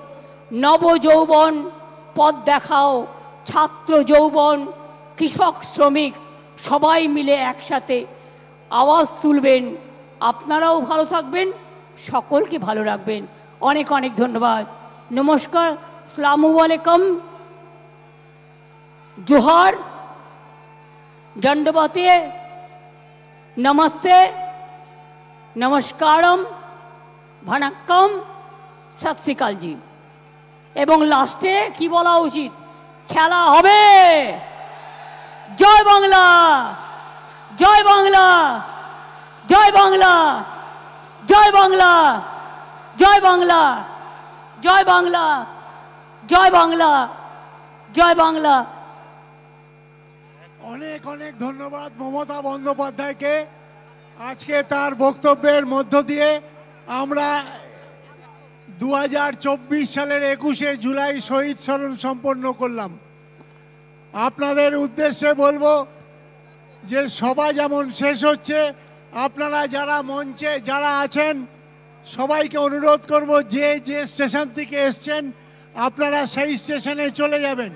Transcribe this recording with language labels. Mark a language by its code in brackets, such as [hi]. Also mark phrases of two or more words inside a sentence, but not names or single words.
[bn] নবযৌবন পথ দেখাও। ছাত্র যৌবন, কৃষক, শ্রমিক সবাই মিলে একসাথে আওয়াজ তুলবেন। আপনারাও ভালো থাকবেন, সকলকে ভালো রাখবেন। অনেক অনেক ধন্যবাদ, নমস্কার, [ar] السلام عليكم, [hi] जोहार, दंडवते, नमस्ते, नमस्कारम, भनक्कम, [pa] ਸਤ ਸ੍ਰੀ ਅਕਾਲ ਜੀ। [bn] এবং লাস্টে কি বলা উচিত, খেলা হবে। জয় বাংলা, জয় বাংলা, জয় বাংলা, জয় বাংলা, জয় বাংলা, জয় বাংলা, জয় বাংলা, জয় বাংলা। অনেক অনেক ধন্যবাদ মমতা বন্দ্যোপাধ্যায়কে। আজকে তার বক্তব্যের মধ্য দিয়ে আমরা 2024 সালের 21শে জুলাই শহীদ স্মরণ সম্পন্ন করলাম। আপনাদের উদ্দেশ্যে বলবো যে সভা যেমন শেষ হচ্ছে, আপনারা যারা মঞ্চে যারা আছেন সবাইকে অনুরোধ করব যে যে স্টেশন থেকে এসছেন আপনারা সেই স্টেশনে চলে যাবেন।